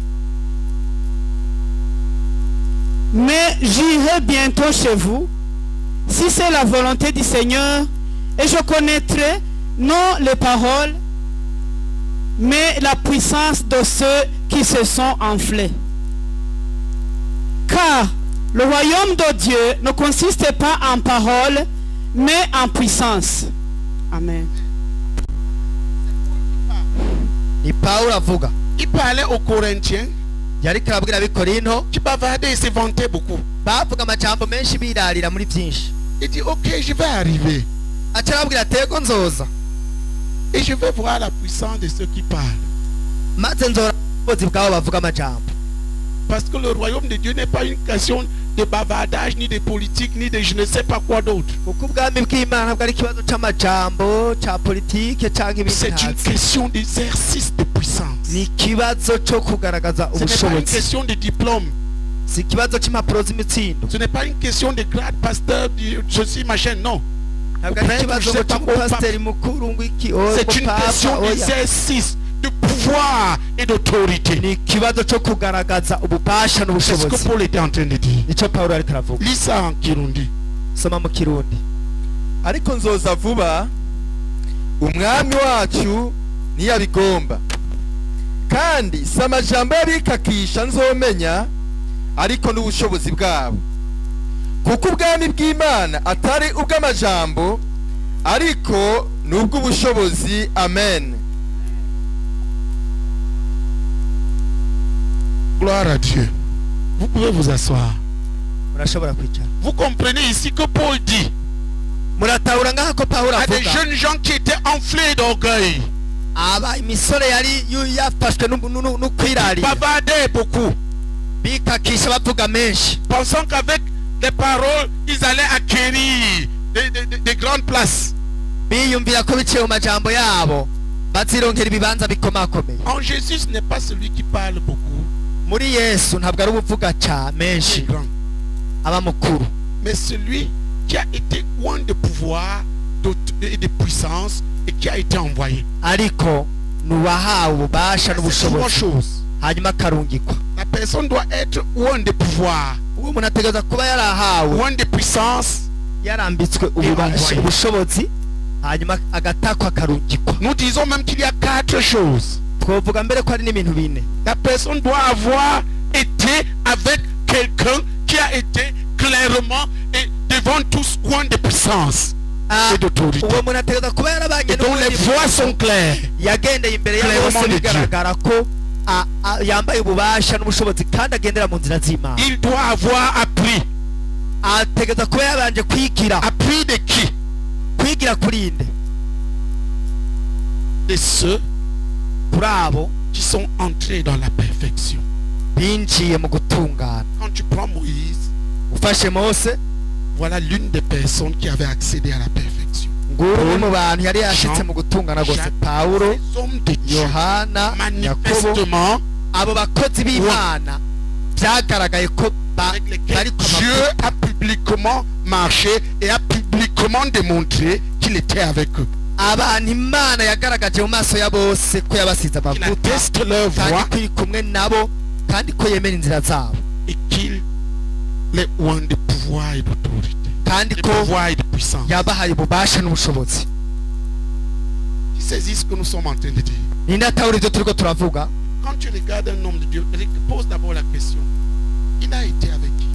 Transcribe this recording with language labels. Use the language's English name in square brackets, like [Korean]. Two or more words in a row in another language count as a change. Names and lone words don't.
[French] Mais j'irai bientôt chez vous, si c'est la volonté du Seigneur, et je connaîtrai non les paroles, mais la puissance de ceux qui se sont enflés. Car le royaume de Dieu ne consiste pas en paroles, mais en puissance. Amen. [Rundi] ni Pawulo avuga. [French] Il parlait aux Corinthiens [Rundi] Yariko arabwira abikorino [French] qui bavardaient et se vantaient beaucoup. [Rundi] bavuga amajambo menshi birarira muri byinshi. [French] Il dit, ok, je vais arriver. [Rundi] Aca arabwira atego nzoza [French] Et je vais voir la puissance de ceux qui parlent. [Rundi] maze nzora ubushobozi bwabo bavuga amajambo. [French] Parce que le royaume de Dieu n'est pas une question de bavardage, ni de politique, ni de je ne sais pas quoi d'autre. [Rundi] Kuko ubwami bw'Imana ntabwo ari ikibazo c'amajambo, ca politike canke ibindi [French] C'est une [Rundi] ntazi. [French] question d'exercice de puissance. [Rundi] Ni ikibazo co kugaragaza [French] Ce n'est pas une [Rundi] ubushobozi. [French] question de diplôme. [Rundi] Si ikibazo c'impapuro z'imitsindo. [French] Ce n'est pas une question de grade, pasteur, ceci, machin, non. [Rundi] Ntabwo ari [French] Prêtre, [Rundi] ikibazo [French] je sais pas [Rundi] ngo [French] quoi, [Rundi] c'umupasiteri mukuru ngo iki oya [French] C'est une question [Rundi] oya. [French] d'exercice de pouvoir et d'autorité. [Rundi] Ni ikibazo co kugaragaza ububasha [French] C'est ce que [Rundi] n'ubushobozi. [French] Paul était en train de dire. [Rundi] Nico Pawulo ariko aravuga. [French] Lis ça en Kirundi. [Rundi] Soma mu Kirundi. ariko nzoza vuba umwami wacu ntiyabigomba kandi si amajambo y'abikakisha nzomenya ariko n'ubushobozi bwabo kuko ubwami bw'Imana atari ubw'amajambo ariko n'ubw'ubushobozi. [French] Amen. Gloire à Dieu. Vous pouvez vous asseoir. [Rundi] Murashobora kwicara. [French] Vous comprenez ici que Paul dit [Rundi] Muratahura ngaha ko Pawulo [French] à des [Rundi] avuga [French] jeunes gens qui étaient enflés d'orgueil, [Rundi] aba imisore yari yafashwe n'ukwirarira [French] bavardaient beaucoup, [Rundi] bikakisha bavuga menshi [French] pensant qu'avec les paroles, ils allaient acquérir des grandes places. [Rundi] biyumvira ko biciye mu majambo yabo bazironkera ibibanza bikomakomeye. [French] En Jésus, ce n'est pas celui qui parle beaucoup, [Rundi] Muri Yesu ntabwo ari ubuvuga ca [French] qui [Rundi] menshi [French] est grand, [Rundi] aba mukuru, [French] mais celui qui a été loin de pouvoir et de puissance et qui a été envoyé. [Rundi] ariko nuwahawe ububasha [French] C'est trois [Rundi] n'ubushobozi [French] choses. [Rundi] hanyuma akarungikwa. [French] La personne doit être loin de pouvoir, [Rundi] uwo muntu ategereza kuba yarahawe [French] loin de puissance. [Rundi] yarambitswe ububasha [French] envoyé. [Rundi] ubushobozi hanyuma agatakwa akarungikwa. [French] Nous disons même qu'il y a 4 choses. [Rundi] Twovuga mbere ko ari n'ibintu bine. [French] La personne doit avoir été avec quelqu'un qui a été clairement et devant tous loin de puissance et d'autorité. [Rundi] Uwo muntu ategereza kuba yarabanye [French] Et dont les voix sont claires. [Rundi] yagendeye imbere ya [French] Clairement [Rundi] bose [French] de [Rundi] bigaragara ko yambaye ububasha n'ubushobozi kandi agendera mu nzira z'Imana. [French] Il doit avoir appris. [Rundi] Ategereza kuba yabanje kwigira. [French] Appris de qui? [Rundi] Kwigira kuri nde? [French] De ceux [Rundi] Kuri abo [French] qui sont entrés dans la perfection. [Rundi] binjiye mu gutungana. [French] Quand tu prends Moïse, [Rundi] Ufashe Mose, [French] voilà l'une des personnes qui avait accédé à la perfection. [Rundi] nguru umwe mu bantu yari yashitse mu gutungana gose. Pawulo, [French] Ces hommes de Dieu, [Rundi] Yohana, Yakobo, [French] manifestement, [Rundi] abo bakozi b'Imana byagaragaye ko [French] avec lesquels [Rundi] bari ku [French] Dieu [Rundi] mavuta. [French] a publiquement marché et a publiquement démontré qu'il était avec eux. [Rundi] Abantu Imana yagaragaje mu maso ya bose ko yabasize [French] Qu'il [Rundi] amavuta [French] atteste leur [Rundi] kandi [French] voix [Rundi] ko iri kumwe nabo kandi ko yemera inzira zabo [French] et qu'il les oint de pouvoir et d'autorité. [Rundi] kandi [French] De [Rundi] ko [French] pouvoir et de puissance. [Rundi] yabahaye ububasha n'ubushobozi. [French] Qui saisit ce que nous sommes en train de dire. [Rundi] Ninde atahura ibyo turiko turavuga? [French] Quand tu regardes un homme de Dieu, pose d'abord la question. Il a été avec qui?